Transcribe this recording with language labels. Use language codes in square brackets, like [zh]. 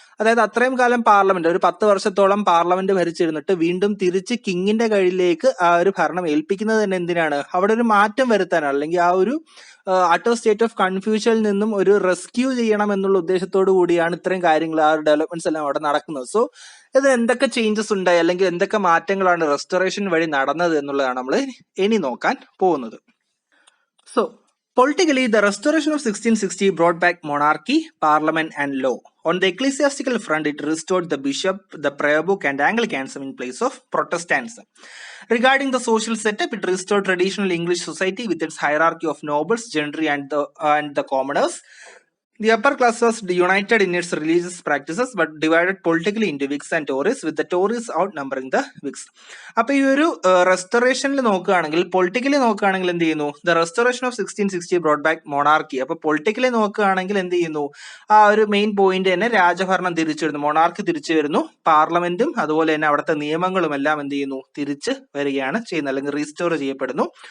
[ml] അതായത് അത്രയും കാലം പാർലമെന്റ്, ഒരു 10 വർഷത്തോളം പാർലമെന്റ് ഭരിച്ചിരുന്നിട്ട് വീണ്ടും തിരിച്ച് കിങ്ങിന്റെ കയ്യിലേക്ക് ആ ഒരു ഭരണം ഏൽപ്പിക്കുന്നത് തന്നെ എന്തിനാണ്, അവിടെ ഒരു മാറ്റം വരുത്താനാണ്, അല്ലെങ്കിൽ ആ ഒരു അട്ടർ സ്റ്റേറ്റ് ഓഫ് കൺഫ്യൂഷനിൽ നിന്നും ഒരു റെസ്ക്യൂ ചെയ്യണം എന്നുള്ള ഉദ്ദേശത്തോടു കൂടിയാണ് ഇത്രയും കാര്യങ്ങൾ, ആ ഒരു ഡെവലപ്മെന്റ്സ് എല്ലാം അവിടെ നടക്കുന്നത്. സോ ഇത് എന്തൊക്കെ ചേഞ്ചസ് ഉണ്ടായി അല്ലെങ്കിൽ എന്തൊക്കെ മാറ്റങ്ങളാണ് റെസ്റ്റോറേഷൻ വഴി നടന്നത് എന്നുള്ളതാണ് നമ്മൾ ഇനി നോക്കാൻ പോകുന്നത്. [en] So politically, the restoration of 1660 brought back monarchy, parliament and law. On the ecclesiastical front, it restored the bishop, the prayer book and Anglicanism in place of Protestantism. Regarding the social setup, it restored traditional English society with its hierarchy of nobles, gentry and the commoners. The upper class was united in its religious practices but divided politically into Whigs and Tories, with the Tories outnumbering the Whigs. [ml] അപ്പൊ ഈ ഒരു റെസ്റ്റോറേഷനിൽ നോക്കുകയാണെങ്കിൽ, politically നോക്കുകയാണെങ്കിൽ എന്ത് ചെയ്യുന്നു, [en] The restoration of 1660 brought back monarchy. [ml] അപ്പൊ politically നോക്കുകയാണെങ്കിൽ എന്ത് ചെയ്യുന്നു, ആ ഒരു മെയിൻ പോയിന്റ് തന്നെ രാജഭരണം തിരിച്ചു വരുന്നു, മൊണാർക്കി തിരിച്ചു വരുന്നു, പാർലമെന്റും അതുപോലെ തന്നെ അവിടുത്തെ നിയമങ്ങളും എല്ലാം എന്ത് ചെയ്യുന്നു, തിരിച്ച് വരികയാണ് ചെയ്യുന്നത്, അല്ലെങ്കിൽ റീസ്റ്റോർ ചെയ്യപ്പെടുന്നു.